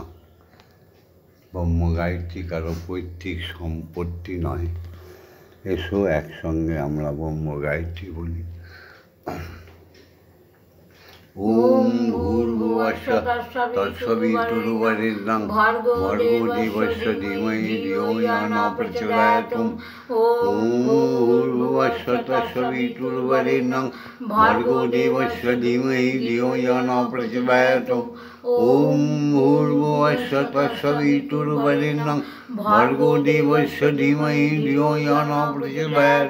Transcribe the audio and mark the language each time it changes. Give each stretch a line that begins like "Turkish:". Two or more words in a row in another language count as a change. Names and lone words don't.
Bangla: ব্রহ্ম গায়ত্রী কারো পৈতৃক সম্পত্তি নয়, এসো একসঙ্গে আমরা ব্রহ্ম গায়ত্রী বলি।
Sanskrit: ওম ভূর্ভুবস্সুঃ তৎসবিতুর্বরেণ্যং ভর্গো দেবস্য ধীমহি ধিয়ো यो नः प्रचोदयात्। ওম ভূর্ভুবস্সুঃ তৎসবিতুর্বরেণ্যং ভর্গো দেবস্য ধীমহি ধিয়ো यो नः प्रचोदयात्। ওম ভূর্ভুবস্সুঃ তৎসবিতুর্বরেণ্যং ভর্গো দেবস্য ধীমহি ধিয়ো यो नः प्रचोदयात्।